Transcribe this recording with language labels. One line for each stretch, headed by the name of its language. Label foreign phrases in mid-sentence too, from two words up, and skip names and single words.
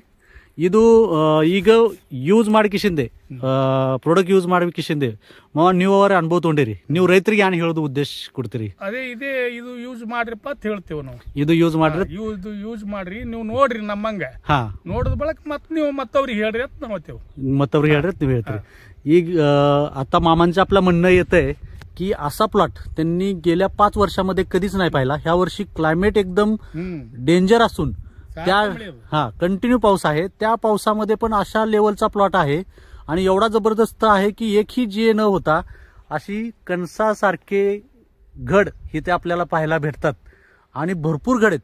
Kannada: ಇದು ಈಗ ಯೂಸ್ ಮಾಡಿಕಿಸಿಂದೆ ಪ್ರಾಡಕ್ಟ್ ಯೂಸ್ ಮಾಡಿಕಿಸಿಂದೆ ಮಾವ ನೀವು ಅವರ ಅನುಭವ ತೊಗೊಂಡಿರಿ, ನೀವು ರೈತರಿಗೆ ಏನ್ ಹೇಳೋದು ಉದ್ದೇಶ ಕೊಡ್ತೀರಿ? ಅದೇ ಇದು ಯೂಸ್ ಮಾಡ್ರಿಪ್ಪ ಅಂತ ಹೇಳ್ತೇವೆ ನಾವು। ಇದು ಯೂಸ್ ಮಾಡ್ರಿ, ಯೂಸ್ ಮಾಡ್ರಿ, ನೀವು ನೋಡ್ರಿ ನಮ್ಮಂಗ ನೋಡಿದ ಬಳಕ ಮತ್ ನೀವು ಮತ್ತವ್ರಿಗೆ ಹೇಳ್ರಿ ಅಂತ ನಾವು ಹೇಳ್ತೇವೆ। मत्तवरी ಹೇಳ್ರಿ ನೀವು ಹೇಳ್ತೀರಿ।
Marathi: ಈಗ आता मामांचं आपलं म्हणणं येतंय की असा प्लॉट त्यांनी गेल्या 5 वर्षामध्ये कधीच नाही पाहिला। ह्या वर्षी क्लायमेट एकदम डेंजर असून त्या कंटिन्यू पाऊस आहे, त्या पावसामध्ये पण अशा लेवलचा प्लॉट आहे आणि एवढा जबरदस्त आहे की एकही जे न होता अशी कणसासारखे घड इथे आपल्याला पाहायला भेटतात आणि भरपूर घड आहेत।